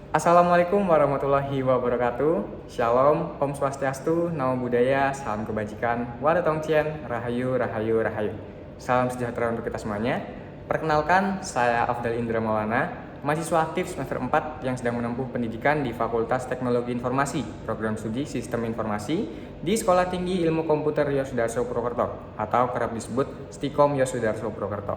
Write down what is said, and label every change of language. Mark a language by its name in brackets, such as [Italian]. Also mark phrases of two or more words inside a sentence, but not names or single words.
[Arabic] السلام عليكم ورحمة الله وبركاته. [Indonesian] Shalom, [Balinese] Om Swastiastu, [Pali] Namo Buddhaya, [Indonesian] Salam Kebajikan, [Chinese] Wada Tongcien, [Indonesian] Rahayu, Rahayu, Rahayu. Salam sejahtera untuk kita semuanya. Perkenalkan, saya Afdal Indra Maulana, mahasiswa aktif semester 4 yang sedang menempuh pendidikan di Fakultas Teknologi Informasi, Program Studi Sistem Informasi di Sekolah Tinggi Ilmu Komputer Yosudarso Purwokerto atau kerap disebut Stikom Yosudarso Purwokerto.